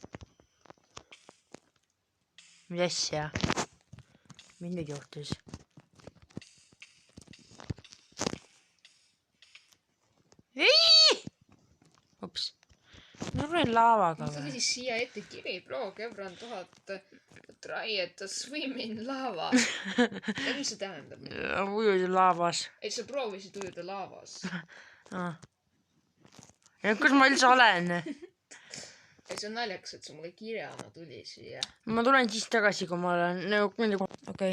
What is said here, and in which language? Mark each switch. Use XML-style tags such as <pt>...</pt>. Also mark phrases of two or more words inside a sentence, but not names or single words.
<et>Mis asja? Mis nüüd juhtus? Ups. Ma olen laavaga Tuli või? siia ette kiri,</et> <en>bro, Kevran 1000 try to swim in lava.</en> <et>Ja mis see tähendab? Ujuda laavas. Et sa proovisid ujuda laavas. Ja kus ma üldse olen? Et see on naljakas, et sa mulle kirjana tuli siia. Ma tulen siis tagasi, kui ma olen okei.</et>